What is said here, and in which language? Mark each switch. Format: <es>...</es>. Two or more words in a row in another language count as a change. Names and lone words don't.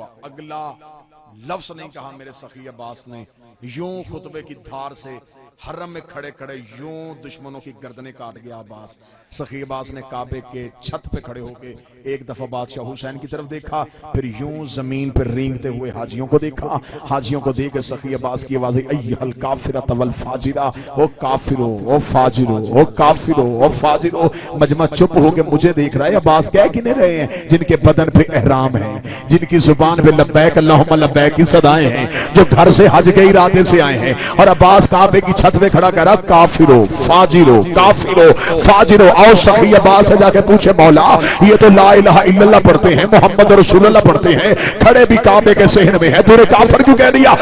<ur>اگلا لفظ نہیں کہا میرے سخی عباس نے، یوں خطبے کی دھار سے حرم میں کھڑے کھڑے یوں دشمنوں کی گردنیں کاٹ گیا عباس۔ سخی عباس نے کعبے کے چھت پہ کھڑے ہو کے ایک دفعہ بادشاہ حسین کی طرف دیکھا، پھر یوں زمین پر رینگتے ہوئے حاجیوں کو دیکھا۔ حاجیوں کو دیکھ کے سخی عباس کی آواز</ur> <ar>ایھا الکافرۃ والفاجرہ،</ar> <ur>او کافرو او فاجرو او کافرو او فاجرو۔ مجمع چپ ہو کے مجھے دیکھ رہا ہے، عباس کہہ کنے رہے ہیں؟ جن کے بدن پہ احرام ہے، جن کی زبان پہ</ur> <ar>لبیک اللہم لبیک</ar> <ur>لبیک کی صدائیں ہیں جو گھر سے حج کے ارادے سے آئے ہیں. اور عباس کعبے کی چھت پہ کھڑا کہہ رہا کافرو فاجرو کافرو فاجرو. اور سخی عباس سے جا کے پوچھے مولا یہ تو</ur> <ar>لا الہ الا اللہ</ar> <ur>پڑھتے ہیں</ur> <ar>محمد رسول اللہ</ar> <ur>پڑھتے ہیں کھڑے بھی کعبے کے صحن میں ہے تو نے کافر کیوں کہہ دیا؟</ur>